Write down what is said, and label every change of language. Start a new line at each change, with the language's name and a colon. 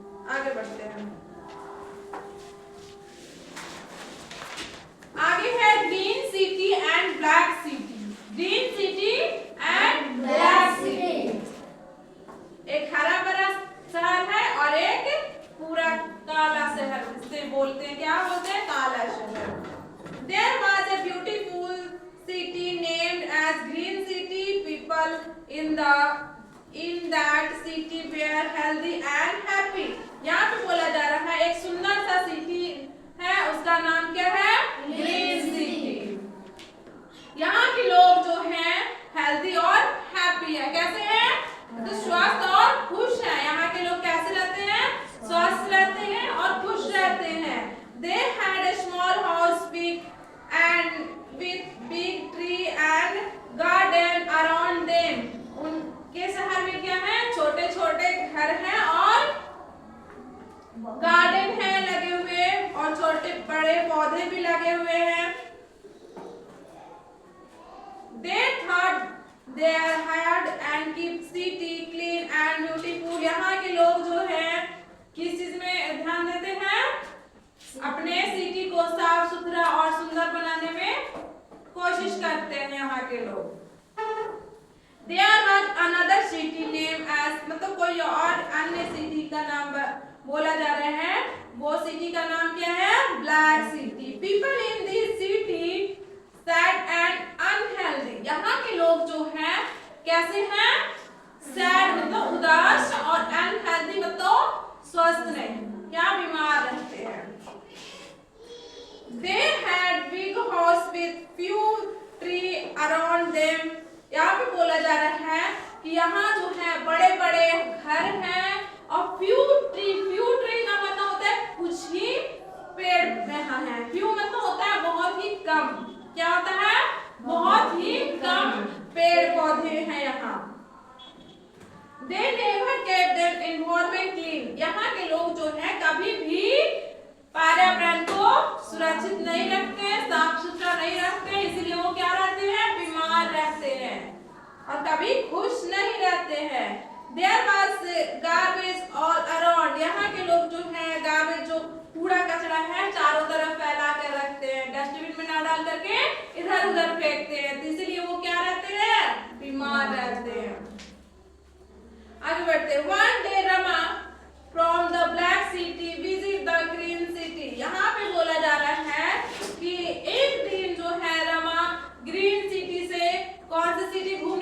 Hindi: आगे बढ़ते हैं, आगे है green city and black city. Green city and black city, एक हरा भरा शहर है और एक पूरा काला शहर, जिसे बोलते हैं, क्या बोलते हैं, काला शहर।
English: There was a beautiful city named as Green City. People in that city were healthy and happy.
Hindi: यहाँ पे बोला जा रहा है एक सुंदर सा सिटी है, उसका नाम क्या है, ग्रीन सिटी। यहाँ के लोग जो हैं हेल्दी और हैप्पी है। कैसे हैं, तो स्वस्थ और खुश है। यहाँ के लोग कैसे रहते हैं, स्वस्थ रहते हैं और खुश रहते हैं।
English: They had a small house with big tree and garden around them.
Hindi: उनके शहर में क्या है, छोटे छोटे घर हैं और गार्डन है लगे हुए और छोटे बड़े पौधे भी लगे हुए हैं।
English: They thought they had and keep city clean and beautiful.
Hindi: यहाँ के लोग जो हैं किस चीज में ध्यान देते हैं, अपने सिटी को साफ सुथरा और सुंदर बनाने में कोशिश करते हैं यहाँ के लोग।
English: There was another city named as,
Hindi: मतलब कोई और अन्य सिटी का नाम बोला जा रहा है, वो सिटी का नाम क्या है, black city.
English: People in this city sad and unhealthy.
Hindi: यहाँ के लोग जो हैं कैसे हैं, sad मतलब उदास और unhealthy मतलब स्वस्थ नहीं, क्या बीमार रहते हैं।
English: They had big house with few tree around them.
Hindi: यहाँ पे बोला जा रहा है कि यहाँ जो है बड़े बड़े घर हैं और few tree का मतलब होता है कुछ ही पेड़ यहाँ है। few मतलब होता है बहुत ही कम, क्या होता है, बहुत ही कम पेड़ पौधे हैं यहाँ।
English: They never kept their environment clean.
Hindi: यहाँ के लोग जो है कभी भी पर्यावरण को सुरक्षित नहीं रखते, साफ सुथरा नहीं रखते, इसलिए वो क्या रहते हैं, बीमार रहते हैं और कभी खुश नहीं रहते हैं।
English: There was garbage all around.
Hindi: यहाँ के लोग जो है गार्बेज जो कूड़ा कचरा है चारों तरफ फैला कर रखते हैं, डस्टबिन में ना डाल करके इधर उधर फेंकते हैं, तो इसीलिए वो क्या रहते हैं, बीमार रहते हैं। आगे बढ़ते हैं।
English: One day Rama from the black city visit the green city.
Hindi: यहाँ पे बोला जा रहा है कि एक दिन जो है रमा ग्रीन सिटी से, कौन सी सिटी